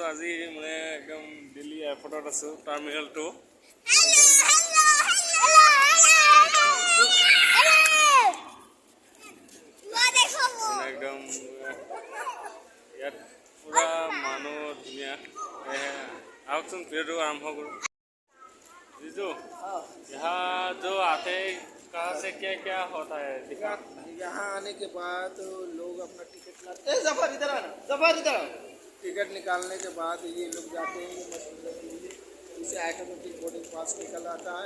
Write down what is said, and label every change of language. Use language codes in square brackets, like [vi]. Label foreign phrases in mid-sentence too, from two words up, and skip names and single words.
[as] আজি মানে একদম দিল্লী এয়াৰপৰ্টত আছোঁ, টাৰ্মিনেল 2। একদম ইয়াত পুৰা মানুহ ধুনীয়া। আহকচোন ভিডিঅ'টো আৰম্ভ কৰোঁ। [hi] जीजू यहाँ जो आते हैं कहाँ से क्या क्या होता है? यहाँ आने के बाद लोग अपना टिकट लाते हैं। जफर इधर आना, जफर इधर। टिकट निकालने के बाद ये लोग जाते हैं इसे [en] automatic boarding pass [hi] निकल आता है।